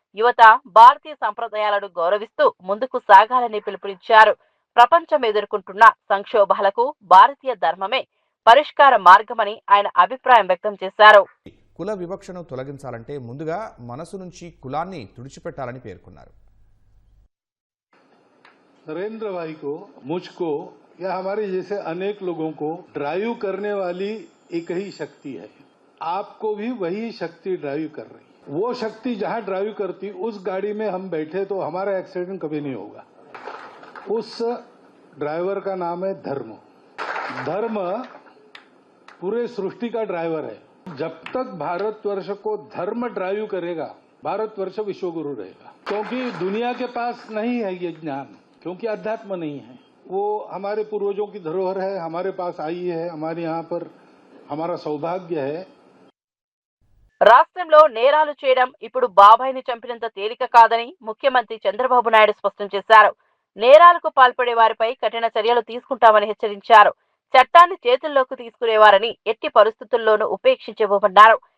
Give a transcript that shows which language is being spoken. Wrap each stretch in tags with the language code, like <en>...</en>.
<te>యువత భారతీయ సంప్రదాయాలను గౌరవిస్తూ ముందుకు సాగాలని పిలుపునిచ్చారు. ప్రపంచం ఎదుర్కొంటున్న సంక్షోభాలకు భారతీయ ధర్మమే పరిష్కార మార్గమని ఆయన అభిప్రాయం వ్యక్తం చేశారు. కుల వివక్షను తొలగించాలంటే ముందుగా మనసు నుంచి కులాన్ని తుడిచిపెట్టాలని పేర్కొన్నారు.</te> <hi>नरेंद्र भाई को, मुझको या हमारे जैसे अनेक लोगों को ड्राइव करने वाली एक ही शक्ति है. आपको भी वही शक्ति ड्राइव कर रही है. वो शक्ति जहां ड्राइव करती, उस गाड़ी में हम बैठे तो हमारा एक्सीडेंट कभी नहीं होगा. उस ड्राइवर का नाम है धर्म. धर्म पूरे सृष्टि का ड्राइवर है. जब तक भारतवर्ष को धर्म ड्राइव करेगा, भारतवर्ष विश्वगुरु रहेगा. क्योंकि दुनिया के पास नहीं है ये ज्ञान, क्योंकि अध्यात्म नहीं है. वो हमारे पूर्वजों की धरोहर है, हमारे पास आई है, हमारे यहाँ पर हमारा सौभाग्य है.</hi> <te>రాష్ట్రంలో నేరాలు చేయడం ఇప్పుడు బాబాయిని చంపినంత తేలిక కాదని ముఖ్యమంత్రి చంద్రబాబు నాయుడు స్పష్టం చేశారు. నేరాలకు పాల్పడే వారిపై కఠిన చర్యలు తీసుకుంటామని హెచ్చరించారు. చట్టాన్ని చేతుల్లోకి తీసుకునేవారని ఎట్టి పరిస్థితుల్లోనూ ఉపేక్షించబోమన్నారు.</te>